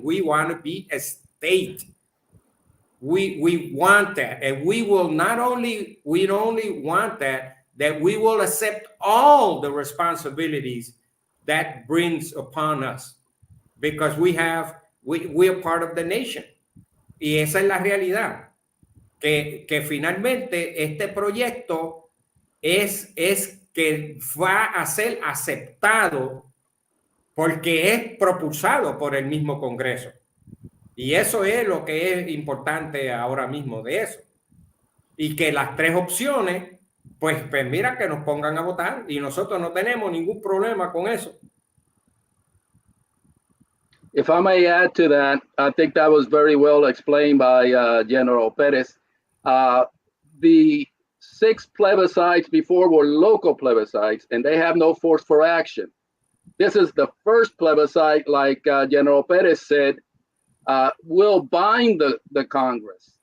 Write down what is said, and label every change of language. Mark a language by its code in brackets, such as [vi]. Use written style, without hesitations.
[en] We want to be a state. We want that, and we will not only want that we will accept all the responsibilities that brings upon us, because we are part of the nation. [es] Y esa es la realidad, que finalmente este proyecto es que va a ser aceptado porque es propulsado por el mismo Congreso. Y eso es lo que es importante ahora mismo de eso. Y que las tres opciones, pues mira, que nos pongan a votar, y nosotros no tenemos ningún problema con eso. [en] If I may add to that, I think that was very well explained by General Perez. The 6 plebiscites before were local plebiscites, and they have no force for action. This is the first plebiscite, like General Perez said, will bind the Congress.